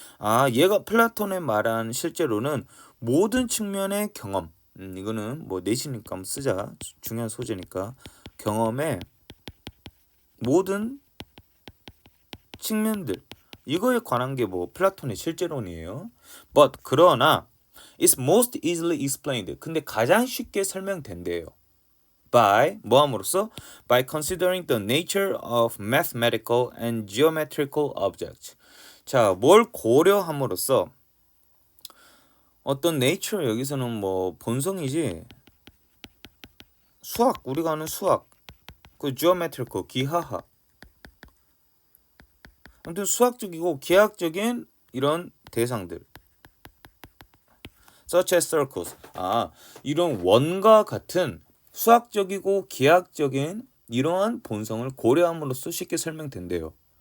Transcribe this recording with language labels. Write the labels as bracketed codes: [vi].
[ko] 아, 얘가 플라톤의 말한 실제로는 모든 측면의 경험. 이거는 뭐 내시니까 한번 쓰자. 중요한 소재니까. 경험의 모든 측면들. 이거에 관한 게 뭐 플라톤의 실제론이에요. [en] But 그러나 it's most easily explained. [ko] 근데 가장 쉽게 설명된대요. [en] by [ko] 뭐함으로써 [en] by considering the nature of mathematical and geometrical objects. [ko] 자, 뭘 고려함으로써 어떤 nature 여기서는 뭐 본성이지 수학 우리가 아는 수학 그 geometrical 기하학 아무튼 수학적이고 기하학적인 이런 대상들 [en] such as circles [ko] 아 이런 원과 같은 수학적이고 기하학적인 이러한 본성을 고려함으로써 쉽게 설명된대요.